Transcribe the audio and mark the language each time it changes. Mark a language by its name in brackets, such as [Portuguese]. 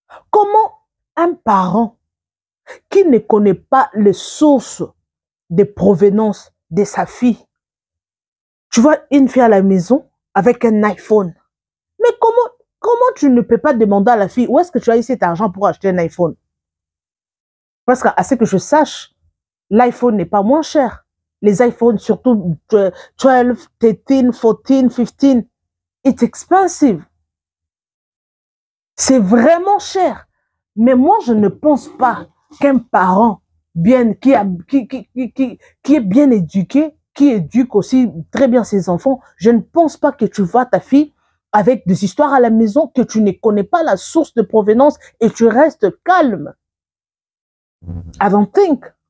[French] Comment un parent qui ne connaît pas les sources de provenance de sa fille, tu vois une fille à la maison avec un iPhone, mais comment tu ne peux pas demander à la fille où est-ce que tu as eu cet argent pour acheter un iPhone? Parce qu'à ce que je sache, l'iPhone n'est pas moins cher. Les iPhones, surtout 12, 13, 14, 15, [English] it's expensive. [French] C'est vraiment cher. Mais moi, je ne pense pas qu'un parent qui est bien éduqué, qui éduque aussi très bien ses enfants, je ne pense pas que tu vois ta fille avec des histoires à la maison que tu ne connais pas la source de provenance et tu restes calme. [English] I don't think.